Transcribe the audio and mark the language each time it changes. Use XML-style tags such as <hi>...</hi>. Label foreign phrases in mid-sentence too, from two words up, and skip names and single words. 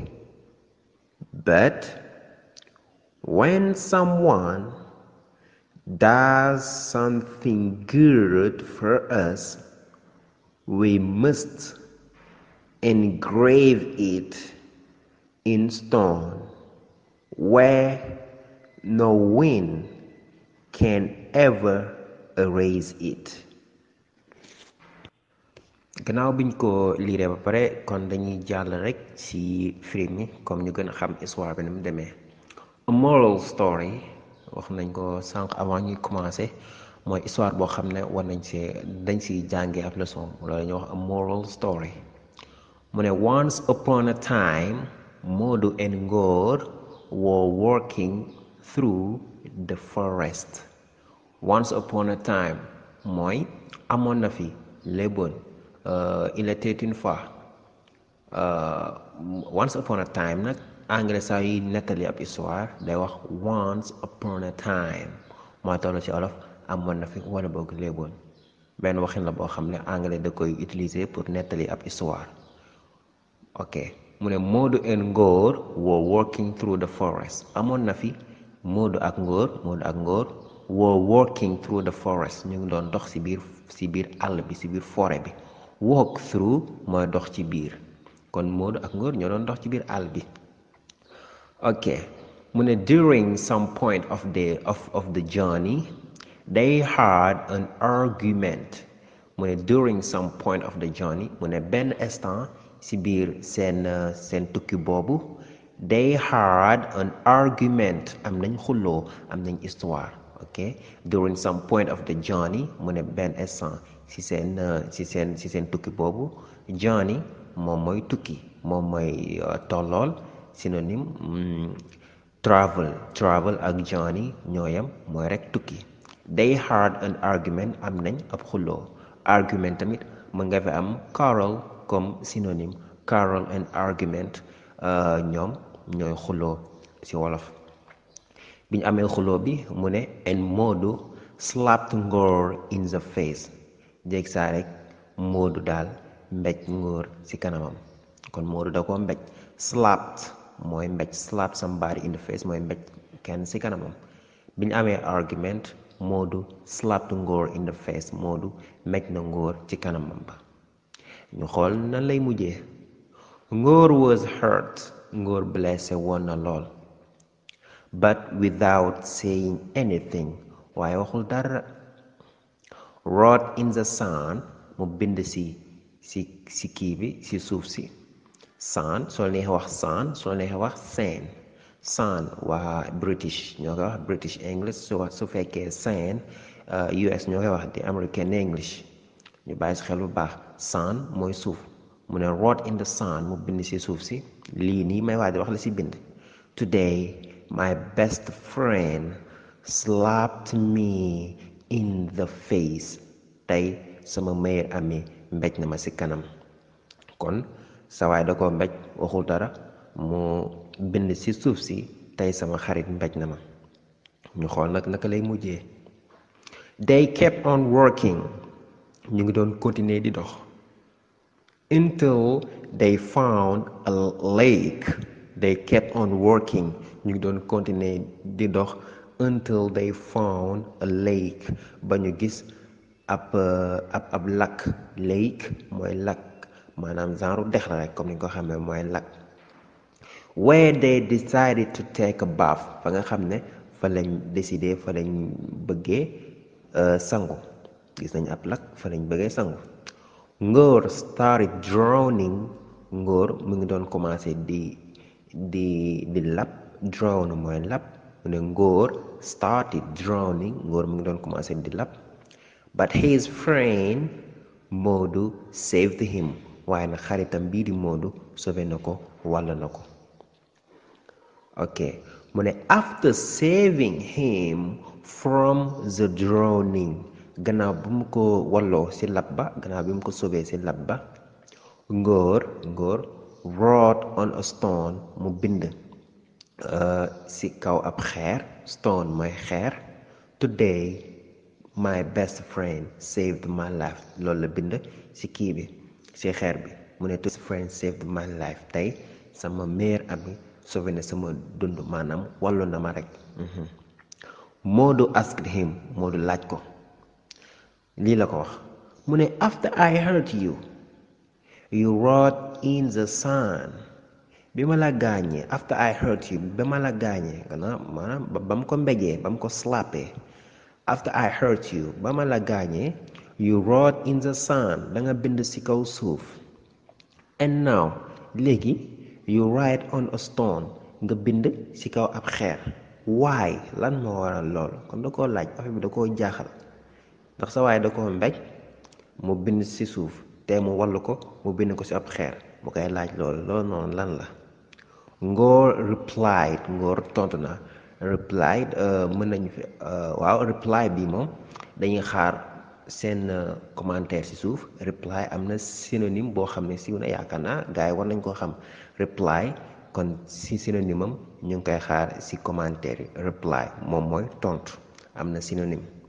<en>But when someone does something good for us, we must engrave it in stone, where no wind can ever erase it."</en> <wo>gannaaw biñ ko liiree ba pare kon dañuy jàll rek ci film yi comme ñu gën a xam histoire bi ni mu demee.</wo> <en>A moral story</en> <wo>wax nañ ko sànq avant ñuy commencer mooy histoire boo xam ne dañ ci jàngee ab leçon loolu ñuy wax</wo> <en>a moral story.</en> <wo>mu ne</wo> <en>once upon a time, Modu and Ngor were walking through the forest. Once upon a time</en> <wo>mooy amoon na fi léeboon.</wo> <fr>Il était une fois</fr> <en>once upon a time</en> <wo>nag anglais saa yi nettali ab histoire day wax</wo> <en>once upon a time</en> <wo>mooy toll ci olof amoon na fi wala boog léeboon benn waxin la boo xam ne anglais da koy</wo> <fr>utiliser pour</fr> <wo>nettali ab histoire. ok mu ne</wo> <en>Modou and Ngor were walking through the forest</en> <wo>amoon na fi Modou ak</wo> <en>Ngor were walking through the forest</en> <wo>ñu ngi doon dox ci biir àll bi ci biir forêt bi</wo> <en>walk through</en> <wo>mooy dox ci biir kon Modou ak Ngor ñoo doon dox ci biir àll bi. ok mu ne</wo> <en>during some point of the journey they had an argument</en> <wo>mu ne</wo> <en>during some point of the journey</en> <wo>mu ne benn instant ci biir seen tukki boobu</wo> <en>they had an argument</en> <wo>am nañ xulloo am nañ histoire. ok</wo> <en>during some point of the journey</en> <wo>mu ne benn instant ci seen tukki boobu journey moom mooy tukki moom mooy tollool synonyme travel ak journey ñooyam mooy rek tukki.</wo> <en>they had an argument</en> <wo>am nañ ab xulloo argument tamit mën nga fi am quarrel</wo> <fr>comme synonyme</fr> <en>quarrel and argument</en> <wo>ñoom ñooy xulloo ci wolof. biñ amee xuloo bi mu ne</wo> <en>and Modou slapped Ngor in the face</en> <wo>jéeg saa rek Modou daal mbéj Ngor ci kanamam kon Modou da ko mbéj slapped mooy mbéj</wo> <en>slap somebody in the face</en> <wo>mooy mbéj kenn ci kanamam. biñ amee argument</wo> <en>Modou slapped Ngor in the face</en> <wo>Modou mbéj na Ngor ci kanamam ba ñu xool nan lay mujjee.</wo> <en>Ngor was hurt</en> <wo>Ngor blessé woon na lool</wo> <en>but without saying anything</en> <wo>waaye waxul dara.</wo> <en>wrote in the sand</en> <wo>mu bind ci kii bi ci suuf si sand soo neexee wax sand soo neexee wax sand waa British ñoo koy wax</wo> <en>British English</en> <wo>su fekkee sand US ñoo koy wax di</wo> <en>American English</en> <wo>ñu bàyyi si xel bu baax sand mooy suuf mu ne</wo> <en>wrote in the sand</en> <wo>mu bind ci suuf si lii nii may wax di wax la ci bind.</wo> <en>today my best friend slapped me in the face</en> <wo>tey sama</wo> <fr>meilleur ami</fr> <wo>mbéj na ma ci kanam kon sa waay da ko mbéj waxul dara mu bind ci suuf si tey sama xarit mbéj na ma ñu xool nag naka lay mujjee.</wo> <en>they kept on working</en> <wo>ñu ngi doon continuer di dox</wo> <en>until they found a lake. they kept on working</en> <wo>ñu ngi doon continuer di dox</wo> <en>until they found a lake</en> <wo>ba ñu gis ab lac. lake mooy lac maanaam genre dex la rek comme ni nga ko xamee mooy lac.</wo> <en>where they decided to take a bath</en> <wo>fa nga xam ne fa lañ décider fa lañ bëggee sangu gis nañ ab lac fa lañ bëggee sangu.</wo> <en>Ngor started drowning</en> <wo>Ngor mu ngi doon commencé di lab drown mooy lab mu ne</wo> <en>Ngor started drowning</en> <wo>Ngor mu ngi doon commencé di lab</wo> <en>but his friend Modou saved him</en> <wo>waaye nag xaritam bii di Modou sauvé na ko wàll na ko. ok mu ne</wo> <en>after saving him from the drowning</en> <wo>gannaaw bu mu ko walloo ci lab ba gannaaw bi mu ko sauvé ci lab ba</wo> <en>Ngor wrote on a stone</en> <wo>mu bind ci kaw ab xeer stone mooy xeer</wo> <en>today my best friend saved my life</en> <wo>loolu la bind ci kii bi ci xeer bi mu ne</wo> <en>best friend saved my life</en> <wo>tey sama</wo> <fr>meilleur ami</fr> <wo>sauvé na sama dund maanaam wàllu na ma rek.</wo> <en>Modou asked him</en> <wo>Modou laaj ko lii la ko wax mu ne</wo> <en>after I hurt you wrote in the sand</en> <wo>bi ma la gaañee</wo> <en>after I hurt you</en> <wo>ba ma la gaañee gannaaw maanaam ba mu ko mbéjee ba mu ko slappé</wo> <en>after I hurt you</en> <wo>ba ma la gaañee</wo> <en>you wrote in the sand</en> <wo>da nga bind ci kaw suuf</wo> <en>and now</en> <wo>léegi</wo> <en>you write on a stone</en> <wo>nga bind ci kaw ab xeer why lan moo waral lool kon da koo laaj affaire bi da koo jaaxal ndax sa waaye da koo mbéj mu bind ci suuf te mu wallu ko mu bind ko ci ab xeer mu koy laaj loolu noonu lan la.</wo> <en>Ngor replied</en> <wo>Ngor tontu na replied mën nañu fi waaw reply bi moom dañuy xaar seen commentaire ci suuf reply am na synonyme boo xam ne siiw na yaakaar naa gars yi war nañ koo xam reply kon si synonyme am ñu ngi koy xaar si commentaire yi reply moom mooy tontu am na synonyme</wo>